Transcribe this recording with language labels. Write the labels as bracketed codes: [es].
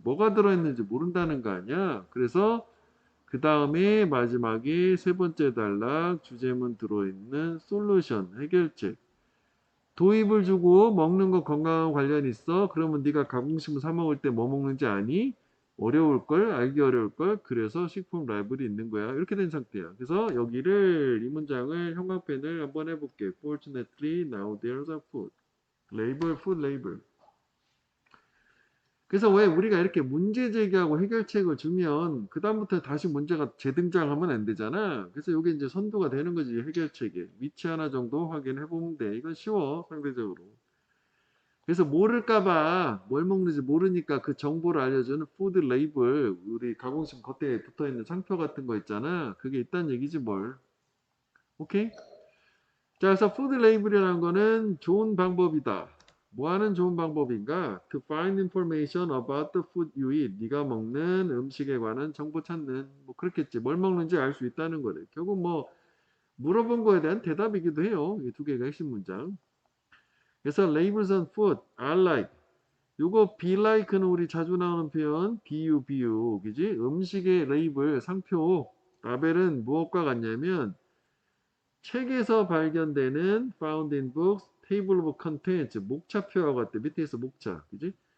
[ko] 뭐가 들어있는지 모른다는 거 아니야. 그래서 그 다음에 마지막에 세 번째 단락 주제문 들어있는 솔루션, 해결책. 도입을 주고 먹는 거 건강한 관련 있어. 그러면 네가 가공식품 사 먹을 때 뭐 먹는지 아니? 어려울걸, 알기 어려울걸, 그래서 식품 라벨이 있는 거야. 이렇게 된 상태야. 그래서 여기를, 이 문장을 형광펜을 한번 해볼게. [en] Fortunately, now there's a food. label, food label. [ko] 그래서 왜 우리가 이렇게 문제 제기하고 해결책을 주면 그다음부터 다시 문제가 재등장하면 안 되잖아. 그래서 이게 이제 선두가 되는 거지, 해결책에. 위치 하나 정도 확인해 보면 돼. 이건 쉬워, 상대적으로. 그래서 모를까봐, 뭘 먹는지 모르니까 그 정보를 알려주는 푸드 레이블, 우리 가공식 겉에 붙어 있는 상표 같은 거 있잖아. 그게 있다는 얘기지 뭘. 오케이? 자, 그래서 푸드 레이블이라는 거는 좋은 방법이다. 뭐 하는 좋은 방법인가? [en] To find information about the food you eat. [ko] 네가 먹는 음식에 관한 정보 찾는, 뭐 그렇겠지. 뭘 먹는지 알 수 있다는 거래. 결국 뭐 물어본 거에 대한 대답이기도 해요. 이 두 개가 핵심 문장. 그래서 [en] labels on food are like. [ko] 요거 be like는 우리 자주 나오는 표현 비유, 그지? 음식의 레이블, 상표, 라벨은 무엇과 같냐면 책에서 발견되는 [en] found in books, table of contents, [ko] 목차표와 같대. 밑에 있어 목차, 그지?